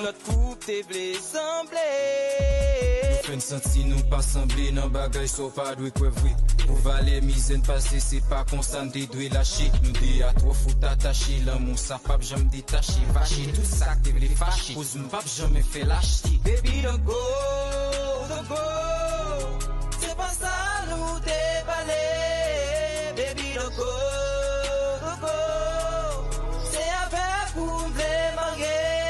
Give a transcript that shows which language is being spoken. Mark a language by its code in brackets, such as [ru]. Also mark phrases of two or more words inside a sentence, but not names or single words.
[ht] lòt koup te vle sanble. Nou fè n santi nou pa sanble nan bagay, so pa dwe kwè vre. Pou valè mizè n pase, se pa konsa n te dwe lache. Nou de a twò fout atache, lan moun sa pa janm detache. Vache, tout sa k te vle fache, koz m pa janm fè lache. [en] Baby, don't go, don't go. [ht] Se pa sa nou te pale. [en] Baby, don't go, don't go. [ht] Se avèk ou m vle mage.